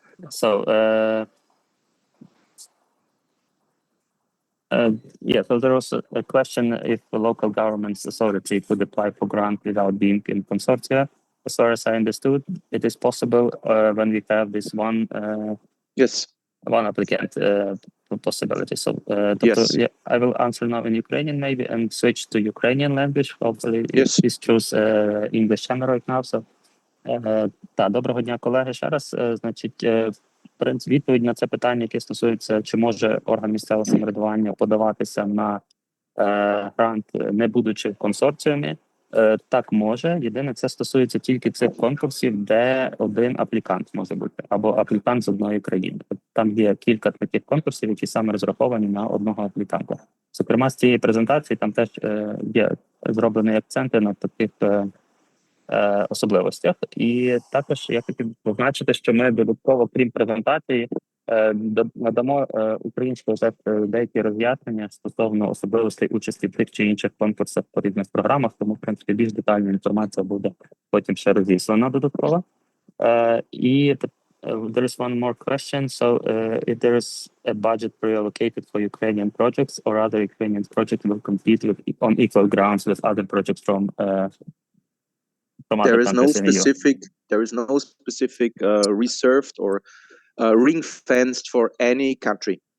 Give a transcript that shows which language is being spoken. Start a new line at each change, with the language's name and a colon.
English: So there was a question if the local government's authority could apply for grant without being in consortia. As far as I understood, it is possible when we have this one applicant. possibility. So, Dr. I will answer now in Ukrainian maybe and switch to Ukrainian language. Hopefully, please choose English channel right now.
Ukrainian: So, доброго дня, колеги. Ще раз, значить, відповідь на це питання, яке стосується, чи може орган місцевого самоврядування подаватися на грант, не будучи в консорціумі. Так може. Єдине, це стосується тільки цих конкурсів, де один аплікант може бути, або аплікант з одної країни. Там є кілька таких конкурсів, які саме розраховані на одного апліканта. Зокрема, з цієї презентації там теж є зроблені акценти на таких особливостях. І також я хотів позначити, що ми додатково, крім презентації, надамо українською деякі роз'яснення стосовно особливостей участі в тих чи інших конкурсах по різних програмах, тому, в принципі, більш детальна інформація буде потім ще розіслана додатково.
English: І there is one more question. So, if there is a budget pre-allocated for Ukrainian projects or other Ukrainian projects will compete on equal grounds with other projects from There is no specific reserved or ring-fenced for any country.